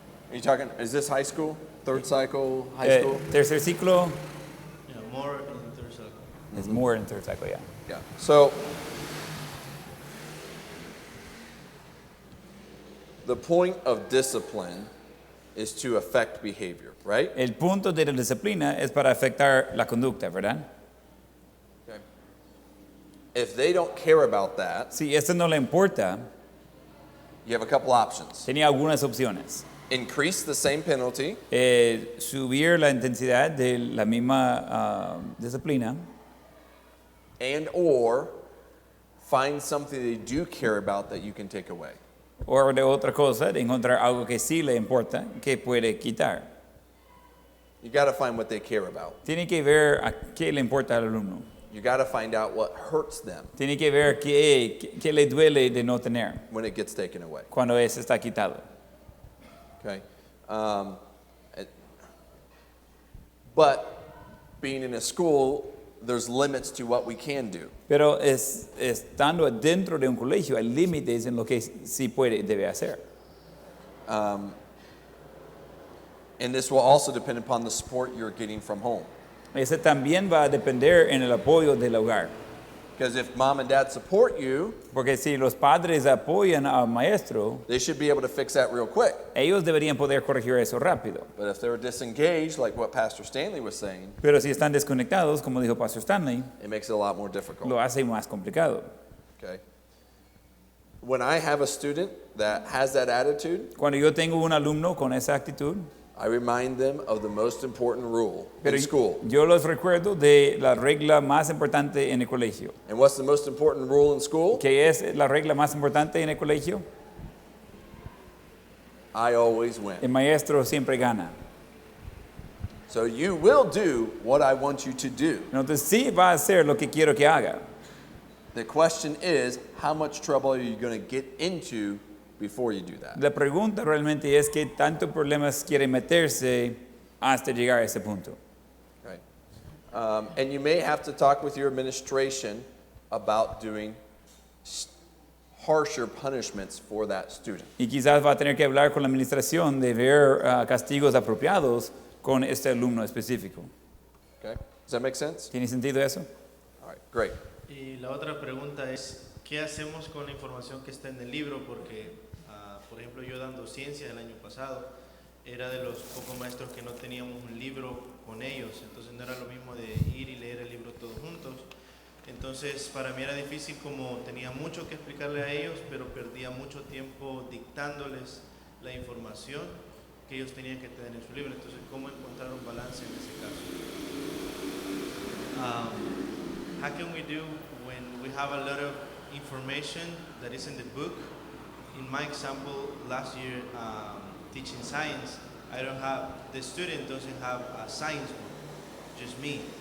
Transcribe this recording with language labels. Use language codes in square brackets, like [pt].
[en] Are you talking, is this high school? Third cycle, high school? [es] Tercer ciclo [en] Yeah, more in third cycle. es more in third cycle, yeah. Yeah. So the point of discipline is to affect behavior, right? [es] El punto de la disciplina es para afectar la conducta, ¿verdad? [en] Okay. If they don't care about that, [es] Si esto no le importa, [en] you have a couple options. [es] tenía algunas opciones. [en] Increase the same penalty, [es] Subir la intensidad de la misma disciplina [en] and or find something they do care about that you can take away. [es] o de otra cosa, de encontrar algo que sí le importa, que puede quitar. [en] You got to find what they care about. [es] Tiene que ver a qué le importa al alumno. [en] You got to find out what hurts them [es] Tiene que ver qué le duele de no tener [en] when it gets taken away. [es] cuando eso está quitado. [en] Okay. But being in a school, there's limits to what we can do. [es] Pero estando dentro de un colegio hay límites en lo que sí puede y debe hacer. [en] And this will also depend upon the support you're getting from home. [es] Ese también va a depender en el apoyo del hogar. [en] Because if mom and dad support you, [es] Porque si los padres apoyan al maestro, [en] they should be able to fix that real quick. [es] ellos deberían poder corregir eso rápido. [en] But if they're disengaged, like what Pastor Stanley was saying, [es] Pero si están desconectados, como dijo Pastor Stanley, [en] it makes it a lot more difficult. [es] lo hace más complicado. [en] Okay. When I have a student that has that attitude, [es] Cuando yo tengo un alumno con esa actitud, [en] I remind them of the most important rule [es] pero [en] in school. [es] yo los recuerdo de la regla más importante en el colegio. [en] And what's the most important rule in school? [es] ¿Qué es la regla más importante en el colegio? [en] I always win. [es] El maestro siempre gana. [en] So you will do what I want you to do. [es] Entonces sí va a hacer lo que quiero que haga. [en] The question is, how much trouble are you going to get into before you do that? [es] La pregunta realmente es qué tantos problemas quiere meterse hasta llegar a ese punto. [en] Okay. And you may have to talk with your administration about doing harsher punishments for that student. [es] Y quizás va a tener que hablar con la administración de ver castigos apropiados con este alumno específico. [en] Okay? Does that make sense? [es] ¿Tiene sentido eso? [en] All right, great. [es] Y la otra pregunta es, ¿qué hacemos con la información que está en el libro? Porque, por ejemplo, yo dando ciencia el año pasado, era de los pocos maestros que no teníamos un libro con ellos, entonces no era lo mismo de ir y leer el libro todos juntos. Entonces, para mí era difícil como tenía mucho que explicarle a ellos, pero perdía mucho tiempo dictándoles la información que ellos tenían que tener en su libro. Entonces, ¿cómo encontrar un balance en ese caso? [en] How can we do when we have a lot of information that is in the book? In my example, last year teaching science, I don't have, the student doesn't have a science book, just me.